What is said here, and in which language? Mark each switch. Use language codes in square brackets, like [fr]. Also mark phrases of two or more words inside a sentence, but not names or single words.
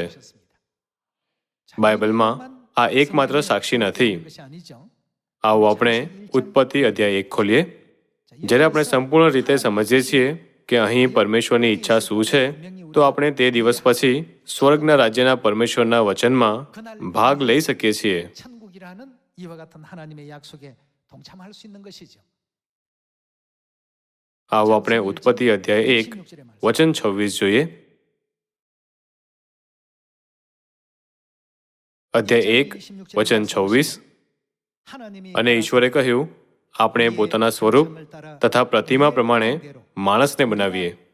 [gu] બાઇબલમાં આ એકમાત્ર સાક્ષી નથી. આવો આપણે ઉત્પત્તિ અધ્યાય 1 ખોલીએ. જ્યારે આપણે સંપૂર્ણ રીતે સમજીએ છીએ કે અહીં પરમેશ્વરની ઈચ્છા શું છે, તો આપણે તે દિવસ પછી સ્વર્ગના રાજ્યના પરમેશ્વરના વચનમાં ભાગ લઈ શકીએ છીએ. [ko] 천국이라는 이와 같은 하나님의 약속에 동참할 수 있는 것이죠. [gu] આવો આપણે ઉત્પત્તિ અધ્યાય 1 વચન 26 જોઈએ. અધ્યાય 1 વચન 26. અને ઈશ્વરે કહ્યું, આપણે પોતાના સ્વરૂપ તથા પ્રતિમા પ્રમાણે માણસને બનાવીએ.